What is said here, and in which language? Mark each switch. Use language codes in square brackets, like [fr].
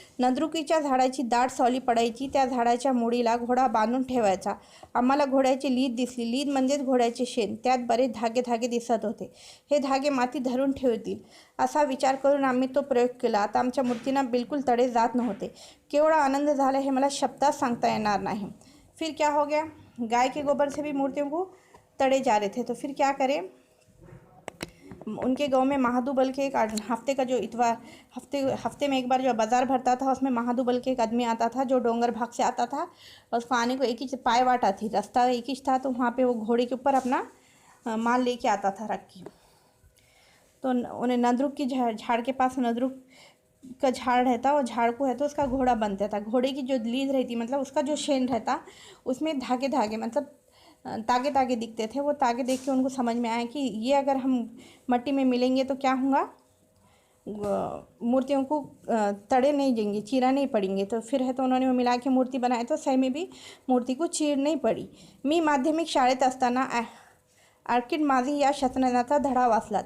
[mr] नंदरुकीच्या झाडाची दाट सावली पडायची. त्या झाडाच्या मुडीला घोडा बांधून ठेवायचा. आम्हाला घोड्याची लीद दिसली. लीद म्हणजेच घोड्याचे शेण. त्यात बरेच धागे धागे दिसत होते. हे धागे माती धरून ठेवतील असा विचार करून आम्ही तो प्रयोग केला. आता आमच्या मूर्तींना बिलकुल तडे जात नव्हते. केवढा आनंद झाला हे मला शब्दात सांगता येणार नाही. [hi] फिर क्या हो गया, गाय के गोबर से भी मूर्तियों को तड़े जा रहे थे. तो फिर क्या करें, उनके गांव में महादूबल के एक हफ्ते का जो इतवार हफ्ते में एक बार जो बाज़ार भरता था उसमें महादूबल के एक आदमी आता था जो डोंगर भाग से आता था. और उसको आने को एक ही पाय वाटा थी, रास्ता एक ही था. तो वहाँ पे वो घोड़े के ऊपर अपना माल लेके आता था रख के. तो उन्हें नंदरुक की झाड़ के पास नंदरुक का झाड़ रहता, और झाड़ को है तो उसका घोड़ा बनता था. घोड़े की जो लीद रहती मतलब उसका जो शेन रहता उसमें धागे धागे मतलब तागे तागे दिखते थे. वो तागे देख के उनको समझ में आया कि ये अगर हम मट्टी में मिलेंगे तो क्या होगा, मूर्तियों को तड़े नहीं देंगे, चीरा नहीं पड़ेंगे. तो फिर है तो उन्होंने वो मिला के मूर्ति बनाई. तो सही में भी मूर्ति को चीर नहीं पड़ी. [mr] मी माध्यमिक शाळेत असताना आर्किड माझी या शतनाचा धडा वाचला.